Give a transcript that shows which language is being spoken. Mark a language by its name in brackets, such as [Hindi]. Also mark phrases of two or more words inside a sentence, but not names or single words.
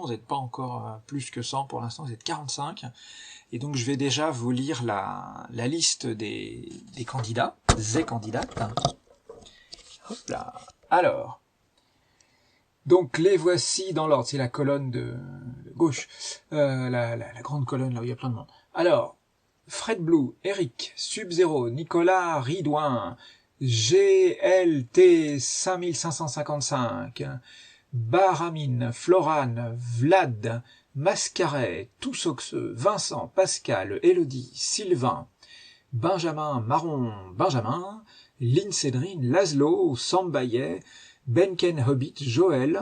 [French] Vous n'êtes pas encore plus que 100 pour l'instant, vous êtes 45. Et donc je vais déjà vous lire la liste des candidats, des candidates. Hop là. Alors, donc les voici dans l'ordre, c'est la colonne de gauche, la grande colonne là où il y a plein de monde. Alors, Fred Blue, Eric, Sub-Zero, Nicolas Ridouin, GLT 5555, Baramine, Florane, Vlad, Mascaret, Toussoxeux, Vincent, Pascal, Elodie, Sylvain, Benjamin, Marron, Benjamin, Lynn Cédrine, Laszlo, Sambayet, Benken Hobbit, Joël,